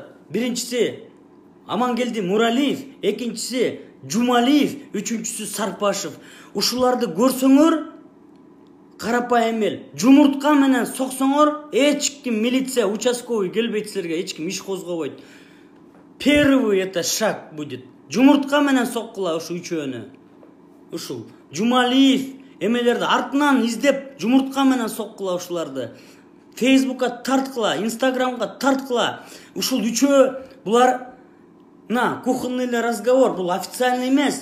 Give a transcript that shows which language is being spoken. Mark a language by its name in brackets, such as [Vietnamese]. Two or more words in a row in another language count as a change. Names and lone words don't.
[Kyrgyz] Биринчиси Амангелди Муралиев, экинчиси Жумалиев, үчүнчүсү Сарпашев. Ушуларды көрсөңөр, карапайым эл, жумуртка менен соксоңор, эч ким милиция, участковый келбейт силерге, эч ким иш козгобойт. [Russian] Первый это шаг будет. [Kyrgyz] Жумуртка менен соккула ушу үчөөнү. Ушул Жумалиев эмелерди артынан издеп, жумуртка менен соккула ушуларды. Фейсбукка тарткыла, Инстаграмга тарткыла. Ушул үчөө булар [Russian] кухонный разговор, [Kyrgyz] бул официальный эмес.